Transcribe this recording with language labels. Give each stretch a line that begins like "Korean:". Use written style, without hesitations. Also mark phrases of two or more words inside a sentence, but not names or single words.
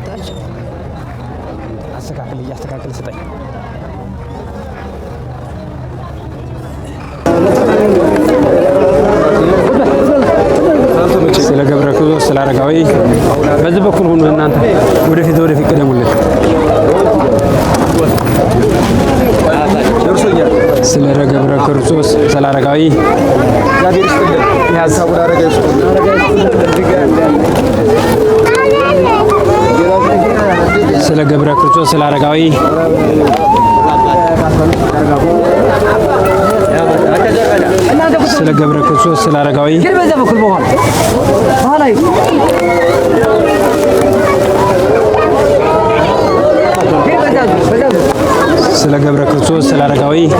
Amharic: እያስተካክል ስጠኝ። ስለ ገብረ ክርስቶስ ስለ አረጋዊ በዚህ በኩል ሁኑ። እናንተ ወደፊት ቅደሙልን። ስለ ገብረ ክርስቶስ ስለ አረጋዊ ስለ ገብረ ክርስቶስ ስለ አረጋዊ ስለ ገብረ ክርስቶስ ስለ አረጋዊ ስለ ገብረ ክርስቶስ ስለ አረጋዊ